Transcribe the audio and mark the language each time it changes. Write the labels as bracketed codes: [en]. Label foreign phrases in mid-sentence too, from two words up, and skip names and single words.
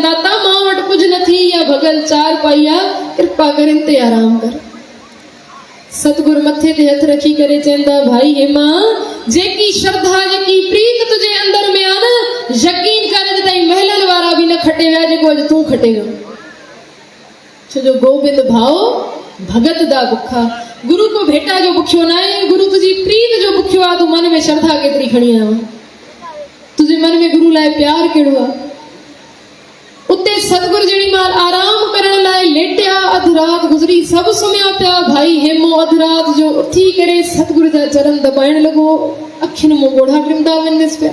[sd] दाता मां वटि कुझु न थी, या भॻल चार पाई आहे, कृपा करे ते आराम कर। सतगुरु मथे ते हथ रखी करे चवंदा भाई हेमा जेकी श्रद्धा जेकी प्रीत तुझे अंदर में आहे न यकीन कर अॼु ताईं महलनि वारा बि न खटे विया जेको अॼु तूं खटे वियो। छो जो [pa] ਗੋਬਿੰਦ ਭਾਵ ਭਗਤ ਦਾ ਭੁੱਖਾ, [sd] गुरु को भेटा जो बुखियो न आहे, गुरु तुझी प्रीत जो बुखियो आहे। तूं मन में श्रद्धा केतिरी खणी आयो, तुझे मन में गुरु लाइ प्यार कहिड़ो आहे। उते सतगुरु जहिड़ी माल आराम करण लाइ लेटिया, अधु राति गुज़री, सभु सुम्हिया पिया। भाई हेमो अधु राति जो उथी करे सतगुरु जा चरण दॿाइण लॻो, अखियुनि मां ॻोढ़ा टिमदा वञेसि पिया।